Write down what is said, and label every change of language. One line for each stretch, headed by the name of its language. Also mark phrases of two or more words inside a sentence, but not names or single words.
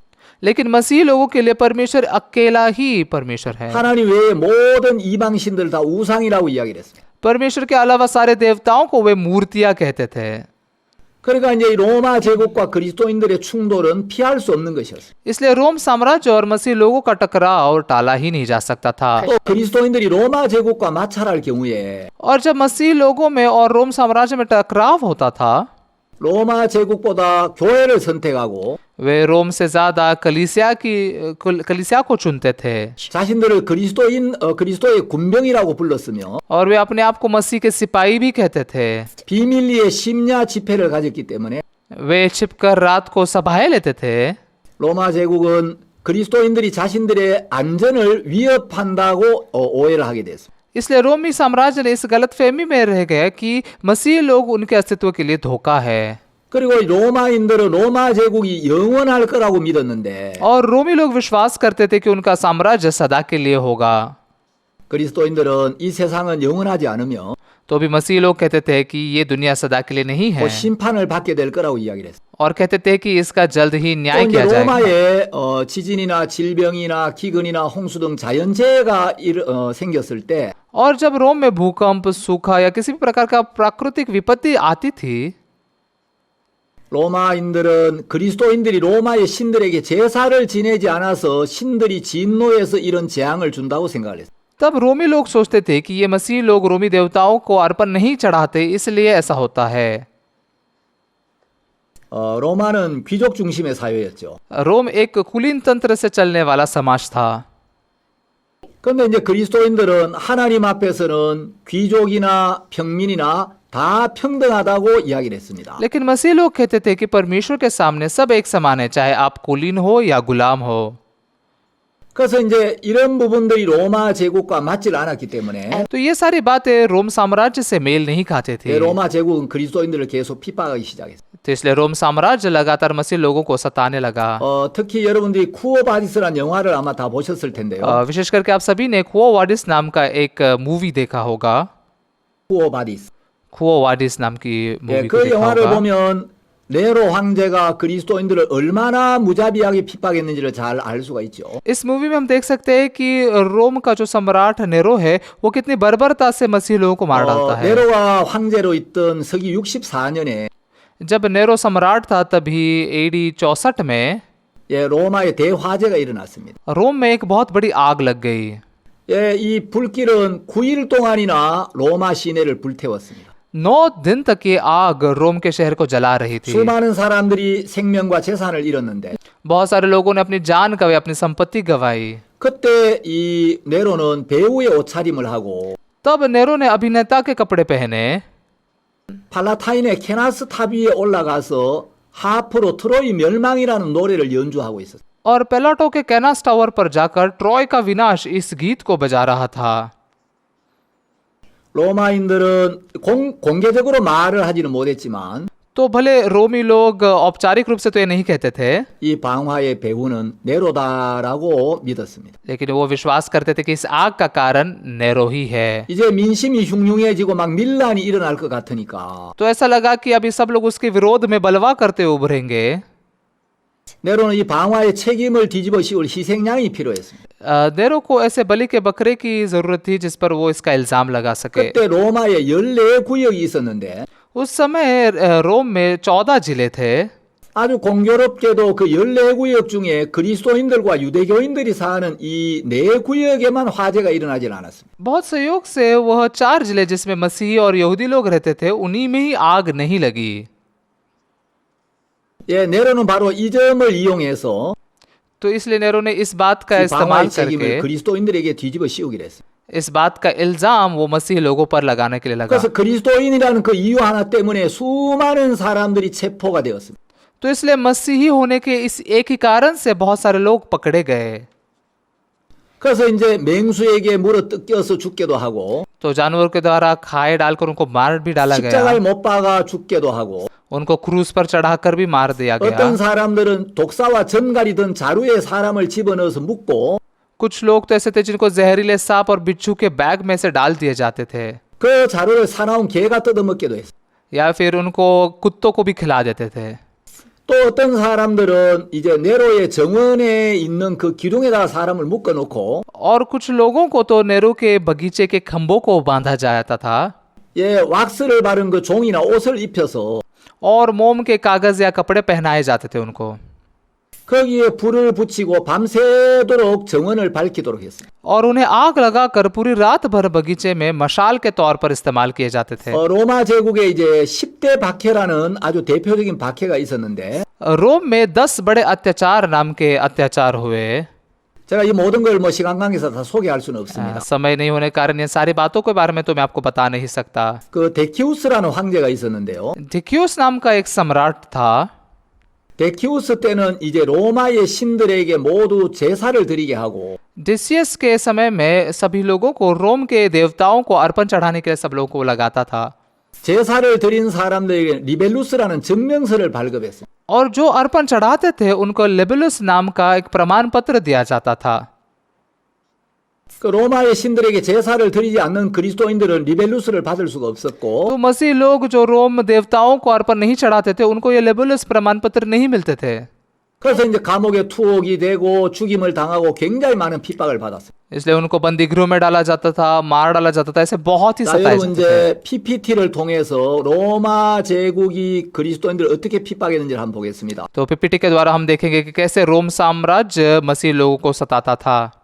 Hindi: लेकिन मसीह लोगों के लिए परमेश्वर अकेला ही परमेश्वर है।
Korean: 하나님 외에 모든 이방 신들 다 우상이라고 이야기를 했습니다.
Hindi: परमेश्वर के अलावा सारे देवताओं को वे मूर्तियां कहते थे।
Korean: 그러니까 이제 이 로마 제국과 그리스도인들의 충돌은 피할 수 없는 것이었어요.
Hindi: इसलिए रोम साम्राज्य और मसीह लोगों का टकराव टाला ही नहीं जा सकता था।
Korean: 또 그리스도인들이 로마 제국과 마찰할 경우에
Hindi: और जब मसीह लोगों में और रोम साम्राज्य में टकराव होता था,
Korean: 로마 제국보다 교회를 선택하고
Hindi: वे रोम से ज्यादा कलीसिया को चुनते थे
Korean: 자신들을 그리스도의 군병이라고 불렀으며
Hindi: और वे अपने आप को मसीह के सिपाही भी कहते थे।
Korean: 비밀리에 심야 집회를 가졌기 때문에
Hindi: वे छिपकर रात को सभाएं लेते थे।
Korean: 로마 제국은 그리스도인들이 자신들의 안전을 위협한다고 오해를 하게 됐습니다.
Hindi: इसलिए रोमी साम्राज्य ने इस गलतफहमी में रह गए कि मसीह लोग उनके अस्तित्व के लिए धोखा है
Korean: 그리고 로마인들은 로마 제국이 영원할 거라고 믿었는데
Hindi: और रोमी लोग विश्वास करते थे कि उनका साम्राज्य सदा के लिए होगा।
Korean: 그리스도인들은 이 세상은 영원하지 않으며
Hindi: तो भी मसीह लोग कहते थे कि ये दुनिया सदा के लिए नहीं है
Korean: 곧 심판을 받게 될 거라고 이야기를 했어요.
Hindi: और कहते थे कि इसका जल्द ही
Korean: 또
Hindi: न्याय
Korean: 이제
Hindi: किया जाएगा।
Korean: 로마에 지진이나 질병이나 기근이나 홍수 등 자연재해가 생겼을 때
Hindi: और जब रोम में भूकंप, सूखा या किसी भी प्रकार का प्राकृतिक विपत्ति आती थी
Korean: 로마인들은 그리스도인들이 로마의 신들에게 제사를 지내지 않아서 신들이 진노해서 이런 재앙을 준다고 생각을 했어요.
Hindi: तब रोमी लोग सोचते थे कि ये मसीह लोग रोमी देवताओं को अर्पण नहीं चढ़ाते इसलिए ऐसा होता है।
Korean: 로마는 귀족 중심의 사회였죠.
Hindi: रोम एक कुलीन तंत्र से चलने वाला समाज था।
Korean: 그런데 이제 그리스도인들은 하나님 앞에서는 귀족이나 평민이나 다 평등하다고 이야기를 했습니다.
Hindi: लेकिन मसीह लोग कहते थे कि परमेश्वर के सामने सब एक समान है, चाहे आप कुलीन हो या गुलाम हो।
Korean: 그래서 이제 이런 부분들이 로마 제국과 맞질 않았기 때문에
Hindi: तो ये सारी बातें रोम साम्राज्य से मेल नहीं खाते थे।
Korean: 로마 제국은 그리스도인들을 계속 핍박하기 시작했어요.
Hindi: तो इसलिए रोम साम्राज्य लगातार मसीह लोगों को सताने लगा।
Korean: 특히 여러분들이 쿠오바디스라는 영화를 아마 다 보셨을 텐데요.
Hindi: विशेष करके आप सभी ने कुओ वाडिस नाम का एक मूवी देखा होगा।
Korean: 쿠오바디스.
Hindi: कुओ वाडिस नाम की मूवी को
Korean: 그
Hindi: देखा
Korean: 영화를
Hindi: होगा।
Korean: 보면 네로 황제가 그리스도인들을 얼마나 무자비하게 핍박했는지를 잘 알 수가 있죠.
Hindi: इस मूवी में हम देख सकते हैं कि रोम का जो सम्राट नेरो है वो कितनी बर्बरता से मसीह लोगों को मार डालता है।
Korean: 네로가 황제로 있던 서기 64년에
Hindi: जब नेरो सम्राट था तभी AD 64 में
Korean: 로마에 대화재가 일어났습니다.
Hindi: रोम में एक बहुत बड़ी आग लग गई।
Korean: 이 불길은 9일 동안이나 로마 시내를 불태웠습니다.
Hindi: 9 दिन तक ये आग रोम के शहर को जला रही थी।
Korean: 수많은 사람들이 생명과 재산을 잃었는데
Hindi: बहुत सारे लोगों ने अपनी जान गंवाई, अपनी संपत्ति गंवाई।
Korean: 그때 이 네로는 배우의 옷차림을 하고
Hindi: तब नेरो ने अभिनेता के कपड़े पहने
Korean: 팔라타인의 케나스 탑 위에 올라가서 하프로 트로이 멸망이라는 노래를 연주하고 있었어요.
Hindi: और पेलाटो के कैनास टावर पर जाकर ट्रॉय का विनाश इस गीत को बजा रहा था।
Korean: 로마인들은 공개적으로 말을 하지는 못했지만
Hindi: तो भले रोमी लोग औपचारिक रूप से तो ये नहीं कहते थे,
Korean: 이 방화의 배후는 네로다라고 믿었습니다.
Hindi: लेकिन वो विश्वास करते थे कि इस आग का कारण नेरो ही है।
Korean: 이제 민심이 흉흉해지고 막 밀란이 일어날 것 같으니까
Hindi: तो ऐसा लगा कि अभी सब लोग उसके विरोध में बलवा करते उभरेंगे।
Korean: 네로는 이 방화의 책임을 뒤집어 씌울 희생양이 필요했습니다.
Hindi: नेरो को ऐसे बलि के बकरे की जरूरत थी जिस पर वो इसका इल्जाम लगा सके।
Korean: 그때 로마에 14구역이 있었는데
Hindi: उस समय रोम में 14 जिले थे।
Korean: 아주 공교롭게도 그 14구역 중에 그리스도인들과 유대교인들이 사는 이 4구역에만 화재가 일어나질 않았습니다.
Hindi: बहुत संयोग से वह 4 जिले जिसमें मसीही और यहूदी लोग रहते थे उन्हीं में ही आग नहीं लगी।
Korean: 네로는 바로 이 점을 이용해서
Hindi: तो इसलिए नेरो ने इस बात का
Korean: 이
Hindi: इस्तेमाल
Korean: 방화의 책임을
Hindi: करके
Korean: 그리스도인들에게 뒤집어 씌우기로 했습니다.
Hindi: इस बात का इल्जाम वो मसीह लोगों पर लगाने के लिए लगा।
Korean: 그래서 그리스도인이라는 그 이유 하나 때문에 수많은 사람들이 체포가 되었습니다.
Hindi: तो इसलिए मसीही होने के इस एक ही कारण से बहुत सारे लोग पकड़े गए।
Korean: 그래서 이제 맹수에게 물어 뜯겨서 죽게도 하고
Hindi: तो जानवर के द्वारा खाए डालकर उनको मार भी डाला गया।
Korean: 십자가에 못 박아 죽게도 하고
Hindi: उनको क्रूस पर चढ़ाकर भी मार दिया गया।
Korean: 어떤 사람들은 독사와 전갈이 든 자루에 사람을 집어넣어서 묶고
Hindi: कुछ लोग तो ऐसे थे जिनको जहरीले सांप और बिच्छू के बैग में से डाल दिए जाते थे,
Korean: 그 자루를 사나운 개가 뜯어먹기도 했어요.
Hindi: या फिर उनको कुत्तों को भी खिला देते थे।
Korean: 또 어떤 사람들은 이제 네로의 정원에 있는 그 기둥에다가 사람을 묶어놓고
Hindi: और कुछ लोगों को तो नेहरू के बगीचे के खंभों को बांधा जाता था
Korean: 왁스를 바른 그 종이나 옷을 입혀서
Hindi: और मोम के कागज या कपड़े पहनाए जाते थे उनको,
Korean: 거기에 불을 붙이고 밤새도록 정원을 밝히도록 했습니다.
Hindi: और उन्हें आग लगाकर पूरी रात भर बगीचे में मशाल के तौर पर इस्तेमाल किए जाते थे।
Korean: 로마 제국에 이제 10대 박해라는 아주 대표적인 박해가 있었는데
Hindi: रोम में 10 बड़े अत्याचार नाम के अत्याचार हुए।
Korean: 제가 이 모든 걸 뭐 시간 관계에서 다 소개할 수는 없습니다.
Hindi: समय नहीं होने के कारण ये सारी बातों के बारे में तो मैं आपको बता नहीं सकता।
Korean: 그 데키우스라는 황제가 있었는데요.
Hindi: डिक्यूस नाम का एक सम्राट था।
Korean: 데키우스 때는 이제 로마의 신들에게 모두 제사를 드리게 하고
Hindi: डिसियस के समय में सभी लोगों को रोम के देवताओं को अर्पण चढ़ाने के लिए सब लोगों को लगाता था
Korean: 제사를 드린 사람들에게 리벨루스라는 증명서를 발급했습니다.
Hindi: और जो अर्पण चढ़ाते थे उनको लेबुलस नाम का एक प्रमाण पत्र दिया जाता था।
Korean: 그 로마의 신들에게 제사를 드리지 않는 그리스도인들은 리벨루스를 받을 수가 없었고
Hindi: तो मसीह लोग जो रोम देवताओं को अर्पण नहीं चढ़ाते थे उनको ये लेबुलस प्रमाण पत्र नहीं मिलते थे।
Korean: 그래서 이제 감옥에 투옥이 되고 죽임을 당하고 굉장히 많은 핍박을 받았어요.
Hindi: इसलिए उनको बंदी गृह में डाला जाता था, मार डाला जाता था, ऐसे बहुत ही
Korean: 자,
Hindi: सताए
Korean: 여러분
Hindi: जाते थे।
Korean: 이제 PPT를 통해서 로마 제국이 그리스도인들을 어떻게 핍박했는지를 한번 보겠습니다.
Hindi: तो पीपीटी के द्वारा हम देखेंगे कि कैसे रोम साम्राज्य मसीह लोगों को सताता था।